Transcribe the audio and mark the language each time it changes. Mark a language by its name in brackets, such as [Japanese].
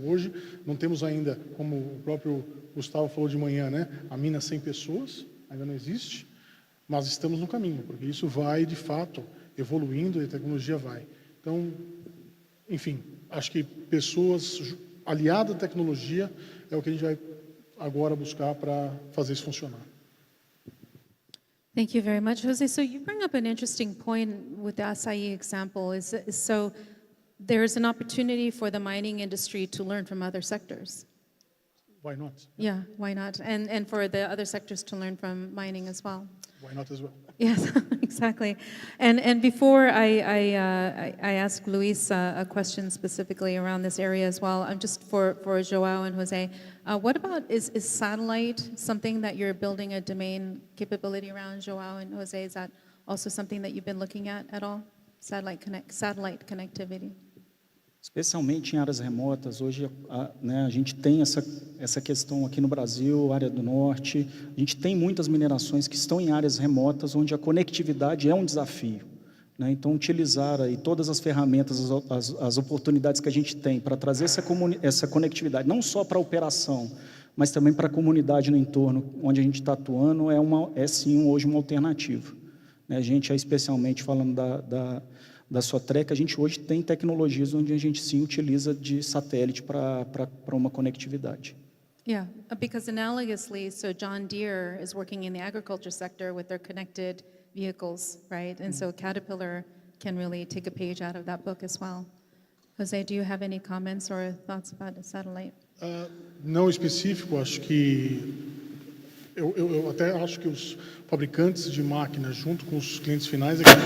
[Portuguese] Hoje, não temos ainda, como o próprio Gustavo falou de manhã, né, a mina 100 pessoas, ainda não existe, mas estamos no caminho, porque isso vai, de fato, evoluindo e a tecnologia vai. Então, enfim, acho que pessoas aliadas à tecnologia é o que a gente vai agora buscar para fazer isso funcionar. [English] Thank you very much, Jose. So you bring up an interesting point with the acai example. So there's an opportunity for the mining industry to learn from other sectors. Why not? Yeah, why not? And for the other sectors to learn from mining as well. Why not as well? Yes, exactly. And before I ask Luis a question specifically around this area as well, I'm just for Joao and Jose, what about, is satellite something that you're building a domain capability around, Joao and Jose? Is that also something that you've been looking at all? Satellite connectivity? [Portuguese] Especialmente em áreas remotas, hoje né, a gente tem essa questão aqui no Brasil, área do norte, a gente tem muitas minerações que estão em áreas remotas, onde a conectividade é um desafio. Né? Então, utilizar aí todas as ferramentas, as oportunidades que a gente tem para trazer essa conectividade, não só para a operação, mas também para a comunidade no entorno onde a gente está atuando, é sim hoje uma alternativa. Né? A gente, especialmente falando da Sotrec, a gente hoje tem tecnologias onde a gente sim utiliza de satélite para uma conectividade. [English] Yeah, because analogously, so John Deere is working in the agriculture sector with their connected vehicles, right? And so Caterpillar can really take a page out of that book as well. Jose, do you have any comments or thoughts about the satellite? [Portuguese] Não específico, acho que eu até acho que os fabricantes de máquinas junto com os clientes finais